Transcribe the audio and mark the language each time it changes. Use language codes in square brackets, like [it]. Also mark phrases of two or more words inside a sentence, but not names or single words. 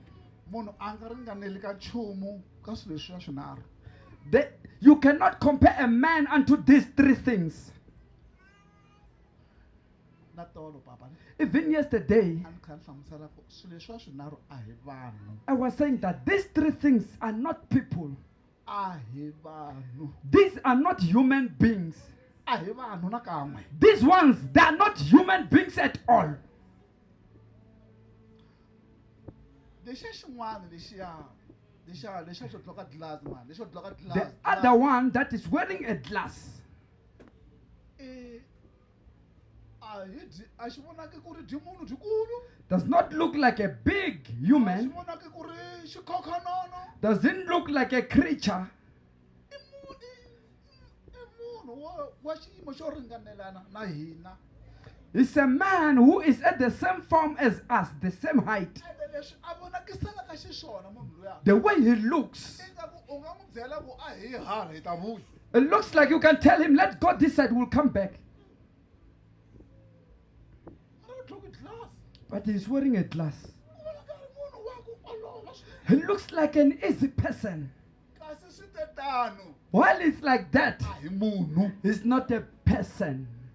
[en] You cannot compare a man unto these three things. Even yesterday, I was saying that these three things are not people. These are not human beings. [ts] a hi vanhu nakan'we. [en] These ones, they are not human beings at all. [ts] Lexiya xin'wana lexiya xo dloka glass man, lexo dloka glass. [en] The other one that is wearing a glass, [ts] a xi vonaki ku ri munhu byikulu. [en] does not look like a big [ts] A xi [en] human, [ts] vonaki ku ri xikhokhanono. [en] doesn't look like a creature. [ts] I munhu wa xiyimo xo ringanelana na hina. [en] It's a man who is at the same form as us, the same height. [ts] Ende leswi a vonakiselaka xiswona munhu luya. [en] The way he looks, [ts] Ingaku u nga n'wi byela ku a hi hala hi ta vuya. [en] it looks like you can tell him, let's go this side, we'll come back. But he's wearing a glass. He looks like an easy person. While it's like that, he's not a person.